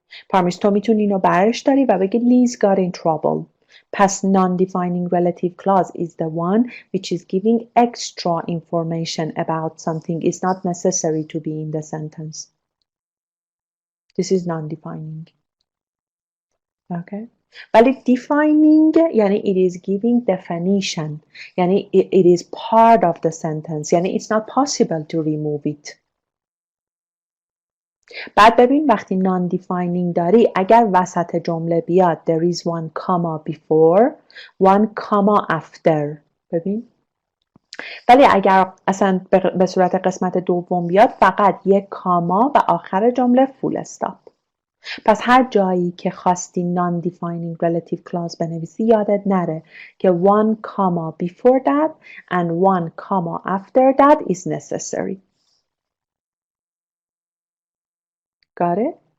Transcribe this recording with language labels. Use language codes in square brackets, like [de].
[fa] پرمیش تو میتونی اینو برش داری و بگی [en] Liz got in trouble. پس non-defining relative clause is the one which is giving extra information about something. It's not necessary to be in the sentence. This is non-defining. Okay. ولی defining یعنی it is giving definition. یعنی it is part of the sentence. یعنی it's not possible to remove it. [fa] بعد ببین وقتی [en] non-defining [fa] داری اگر وسط جمله بیاد [en] there is one comma before, one comma after. [fa] ببین ولی اگر اصلا به صورت قسمت دوم بیاد فقط یک کاما و آخر جمله فول استاپ. پس هر جایی که خواستی [en] non-defining relative clause [fa] بنویسی یادت نره که [en] one comma before that and one comma after that is necessary. Got it?